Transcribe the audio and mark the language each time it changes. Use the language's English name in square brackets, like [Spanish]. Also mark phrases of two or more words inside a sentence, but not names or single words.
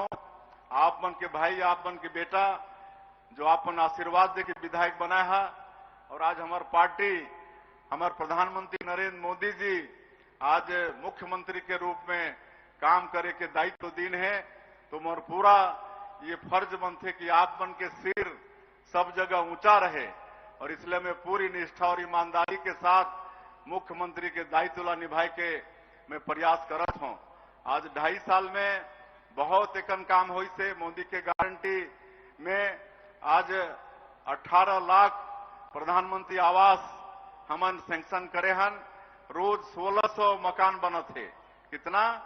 [Chhattisgarhi] आप मन के भाई, आप मन के बेटा जो आपन आशीर्वाद दे के विधायक बनाया है और आज हमार पार्टी, हमारे प्रधानमंत्री नरेंद्र मोदी जी आज मुख्यमंत्री के रूप में काम करे के दायित्व दीन है। तो मोर पूरा ये फर्ज बनते कि आप मन के सिर सब जगह ऊंचा रहे और इसलिए मैं पूरी निष्ठा और ईमानदारी के साथ मुख्यमंत्री के दायित्व ला निभाए के मैं प्रयास करत हूं। आज 2.5 साल में बहुत एकन काम हुई से मोदी के गारंटी में आज 18 लाख प्रधानमंत्री आवास हमन सैंक्शन करे हन। रोज 1600 मकान बनत है। कितना?